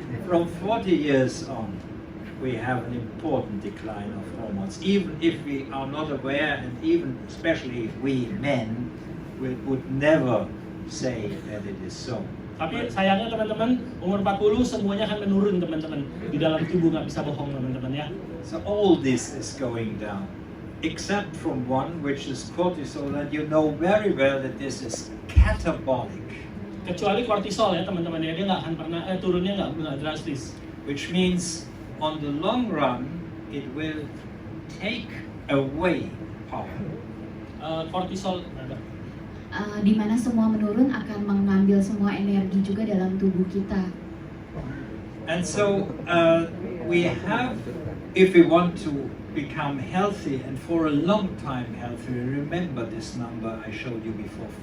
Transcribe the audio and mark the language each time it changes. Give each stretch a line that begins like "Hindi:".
English: from 40 years on, we have an important decline of hormones. Even if we are not aware, and even especially if we men would never say that it is so.
Indonesian: Tapi sayangnya teman-teman, umur 40 semuanya akan menurun teman-teman. Di dalam tubuh nggak bisa bohong teman-teman ya.
English: So all this is going down, except from one, which is cortisol, and you know very well that this is catabolic.
Indonesian: Kecuali kortisol ya teman-teman ya, dia nggak akan pernah turunnya nggak drastis.
English: Which means on the long run it will take away power.
Indonesian: Kortisol Di mana semua menurun akan mengambil semua energi juga dalam tubuh kita.
English: And so we have, if we want to become healthy and for a long time healthy, remember this number I showed you before.